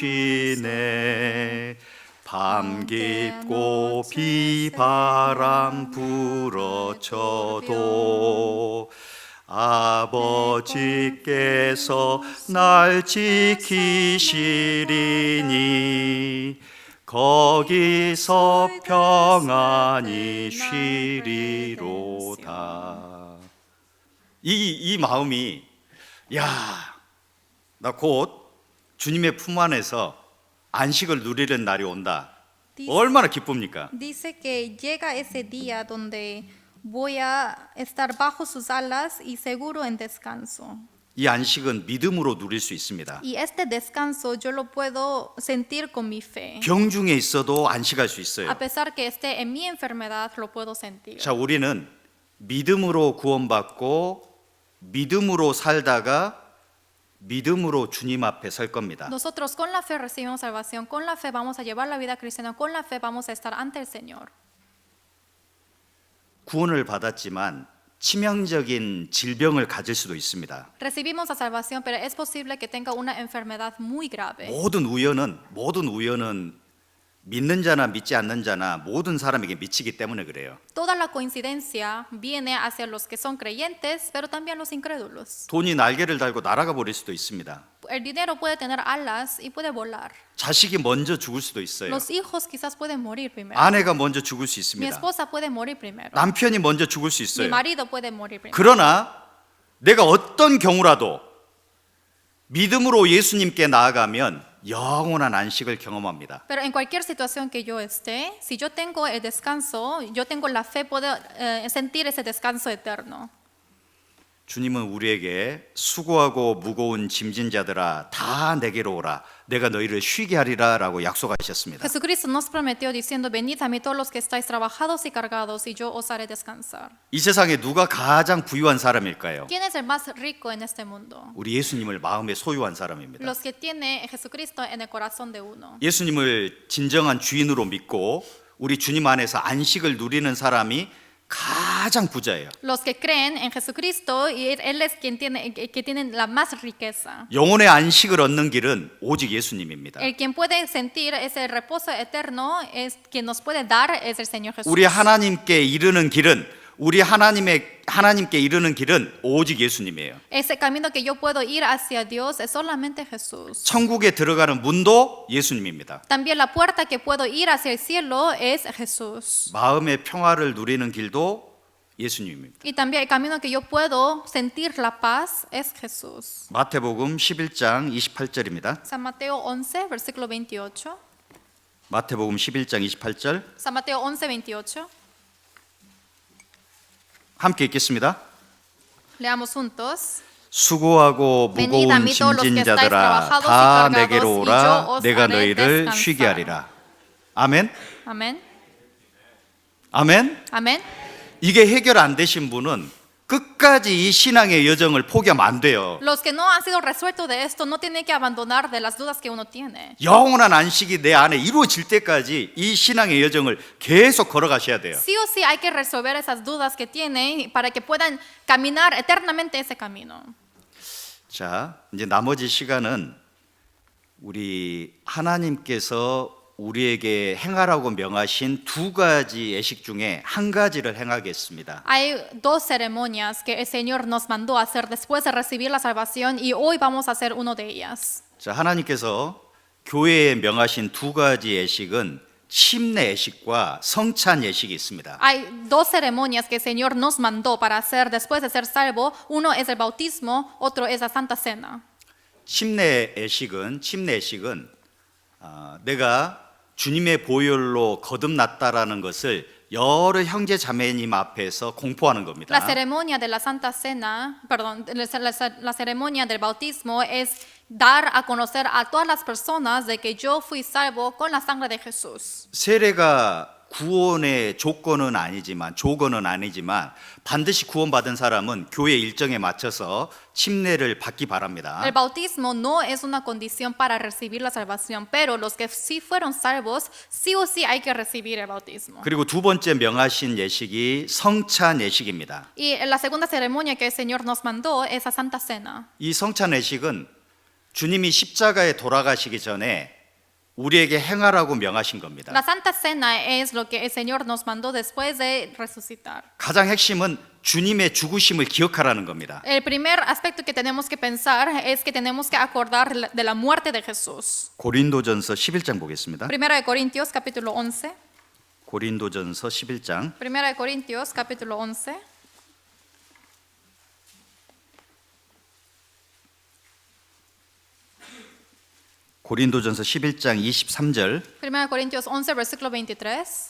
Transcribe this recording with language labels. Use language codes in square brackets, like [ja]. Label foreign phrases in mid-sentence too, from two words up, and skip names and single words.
[ko] 쉬네 밤 깊고 비바람 불어쳐도 아버지께서 날 지키시리니 거기서 평안히 쉬리로다. 이 마음이 나 곧 주님의 품 안에서 안식을 누리는 날이 온다. 얼마나 기쁩니까? [es] Dice que llega ese día donde voy a estar bajo sus alas y seguro en descanso. [ko] 이 안식은 믿음으로 누릴 수 있습니다. [es] Y este descanso yo lo puedo sentir con mi fe. [ko] 병 중에 있어도 안식할 수 있어요. [es] A pesar que esté en mi enfermedad, lo puedo sentir. [ko] 자, 우리는 믿음으로 구원받고 믿음으로 살다가 믿음으로 주님 앞에 설 겁니다. [es] Nosotros con la fe recibimos salvación, con la fe vamos a llevar la vida cristiana, con la fe vamos a estar ante el Señor. [ko] 구원을 받았지만 치명적인 질병을 가질 수도 있습니다. [es] Recibimos la salvación, pero es posible que tenga una enfermedad muy grave. [ko] 모든 우연은 믿는 자나 믿지 않는 자나 모든 사람에게 미치기 때문에 그래요. [es] Toda la coincidencia viene hacia los que son creyentes, pero también los incrédulos. [ko] 돈이 날개를 달고 날아가 버릴 수도 있습니다. [es] El dinero puede tener alas y puede volar. [ko] 자식이 먼저 죽을 수도 있어요. [es] Los hijos quizás pueden morir primero. [ko] 아내가 먼저 죽을 수 [es] Mi [ko] 있습니다. [es] esposa puede morir primero. [ko] 남편이 먼저 죽을 수 [es] Mi [ko] 있어요. [es] marido puede morir primero. [ko] 그러나 내가 어떤 경우라도 믿음으로 예수님께 나아가면 영원한 안식을 경험합니다. [es] Pero en cualquier situación que yo esté, si yo tengo el descanso, yo tengo la fe, puedo sentir ese descanso eterno. [ko] 주님은 우리에게 수고하고 무거운 짐진 자들아 다 내게로 오라 내가 너희를 쉬게 하리라 라고 약속하셨습니다. [es] Jesucristo nos prometió diciendo, venid a mí todos los que estáis trabajados y cargados y yo os haré descansar. [ko] 이 세상에 누가 가장 부유한 사람일까요? [es] ¿Quién es el más rico en este mundo? [ko] 우리 예수님을 마음에 소유한 사람입니다. [es] Los que tiene Jesucristo en el corazón de uno. [ko] 예수님을 진정한 주인으로 믿고 우리 주님 안에서 안식을 누리는 사람이 가장 부자예요. [es] Los que creen en Jesucristo y Él es quien tiene, que tienen la más riqueza. [ko] 영혼의 안식을 얻는 길은 오직 예수님입니다. [es] El quien puede sentir ese reposo eterno, es quien nos puede dar, es el Señor Jesús. [ko] 우리 하나님께 이르는 길은 하나님께 이르는 길은 오직 예수님이에요. [es] Ese camino que yo puedo ir hacia Dios es solamente Jesús. [ko] 천국에 들어가는 문도 예수님입니다. [es] También la puerta que puedo ir hacia el cielo es Jesús. [ko] 마음의 평화를 누리는 길도 예수님입니다. [es] Y también el camino que yo puedo sentir la paz es Jesús. [ko] 마태복음 11장 28절입니다. [es] San Mateo 11, versículo 28. [ko] 마태복음 11장 28절 [es] San Mateo 11, 28. [ko] 함께 읽겠습니다. [es] Leamos juntos. [ko] 수고하고 [es] Venid a [ko] 무거운 [es] mí todos los que [ko] 짐진 [es] estáis [ko] 자들아 [es] trabajados y [ko] 다 [es] cargados, [ko] 내게로 [es] y yo [ko] 오라 [es] os [ko] 내가 [es] haré [ko] 너희를 [es] descansar. [ko] 쉬게 하리라. 아멘. [es] Amén. [ko] 아멘. [es] Amén. [ko] 이게 해결 안 되신 분은 끝까지 이 신앙의 여정을 포기하면 안 돼요. [es] Los que no han sido resueltos de esto no tienen que abandonar de las dudas que uno tiene. [ko] 영원한 안식이 내 안에 이루어질 때까지 이 신앙의 여정을 계속 걸어가셔야 돼요. [es] Sí o sí hay que resolver esas dudas que tienen para que puedan caminar eternamente ese camino. [ko] 자, 이제 나머지 시간은 우리 하나님께서 우리에게 행하라고 명하신 두 가지 예식 중에 한 가지를 행하겠습니다. [es] Hay dos ceremonias que el Señor nos mandó a hacer después de recibir la salvación y hoy vamos a hacer uno de ellas. [ko] 자, 하나님께서 교회에 명하신 두 가지 예식은 침례 예식과 성찬 예식이 있습니다. [es] Hay dos ceremonias que el Señor nos mandó para hacer después de ser salvo. Uno es el bautismo, otro es la Santa Cena. [ko] 침례 예식은 내가 주님의 보혈로 거듭났다라는 것을 여러 형제 자매님 앞에서 공포하는 겁니다. [es] La ceremonia de la Santa Cena, perdón, la ceremonia del bautismo es dar a conocer a todas las personas de que yo fui salvo con la sangre de Jesús. [ko] 세례가 구원의 조건은 아니지만 반드시 구원받은 사람은 교회 일정에 맞춰서 침례를 받기 바랍니다. [es] El bautismo no es una condición para recibir la salvación, pero los que sí fueron salvos, sí o sí hay que recibir el bautismo. [ko] 그리고 두 번째 명하신 예식이 성찬 예식입니다. [es] Y la segunda ceremonia que el Señor nos mandó es la Santa Cena. [ko] 이 성찬 예식은 주님이 십자가에 돌아가시기 전에 우리에게 행하라고 명하신 겁니다. [es] La Santa Cena es lo que el Señor nos mandó después de resucitar. [ko] 가장 핵심은 주님의 죽으심을 기억하라는 겁니다. [es] El primer aspecto que tenemos que pensar es que tenemos que acordar de la muerte de Jesús. [ko] 고린도전서 11장 보겠습니다. [es] Primera de Corintios capítulo 11. [ko] 고린도전서 11장 [es] Primera de Corintios capítulo 11. [ko] 고린도전서 11장 23절 [es] Primera de Corintios 11 versículo 23.